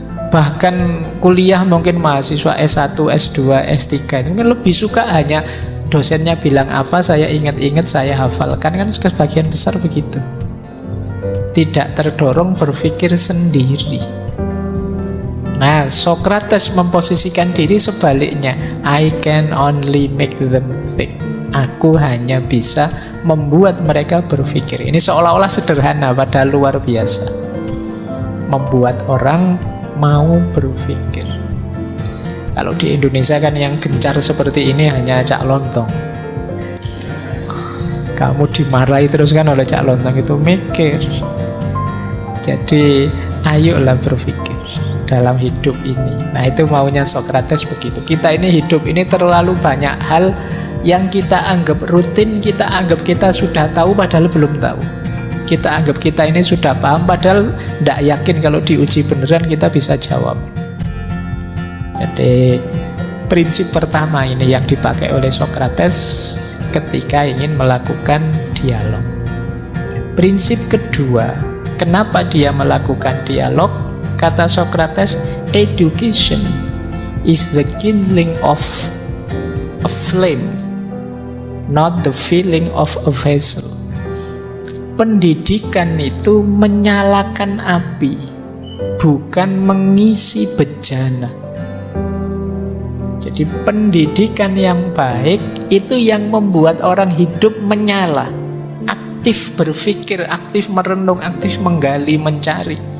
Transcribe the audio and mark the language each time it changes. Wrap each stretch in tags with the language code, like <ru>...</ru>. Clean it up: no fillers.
<id>Bahkan kuliah mungkin mahasiswa S1, S2, S3 itu mungkin lebih suka hanya dosennya bilang apa, saya ingat-ingat, saya hafalkan. Kan sebagian besar begitu. Tidak terdorong berpikir sendiri. Nah, Socrates memposisikan diri sebaliknya.</id> <en>I can only make them think.</en> <id>Aku hanya bisa membuat mereka berpikir. Ini seolah-olah sederhana padahal luar biasa. Membuat orang mau berpikir. Kalau di Indonesia kan yang gencar seperti ini hanya Cak Lontong. Kamu dimarahi terus kan oleh Cak Lontong, itu mikir. Jadi ayolah berpikir dalam hidup ini. Nah, itu maunya Socrates begitu. Kita ini hidup ini terlalu banyak hal yang kita anggap rutin, kita anggap kita sudah tahu padahal belum tahu. Kita anggap kita ini sudah paham padahal tidak yakin kalau diuji beneran kita bisa jawab. Jadi prinsip pertama ini yang dipakai oleh Socrates ketika ingin melakukan dialog. Prinsip kedua, kenapa dia melakukan dialog? Kata Socrates,</id> <en>education is the kindling of a flame, not the filling of a vessel.</en> <id>Pendidikan itu menyalakan api, bukan mengisi bejana. Jadi pendidikan yang baik itu yang membuat orang hidup menyala, aktif berpikir, aktif merenung, aktif menggali, mencari.</id>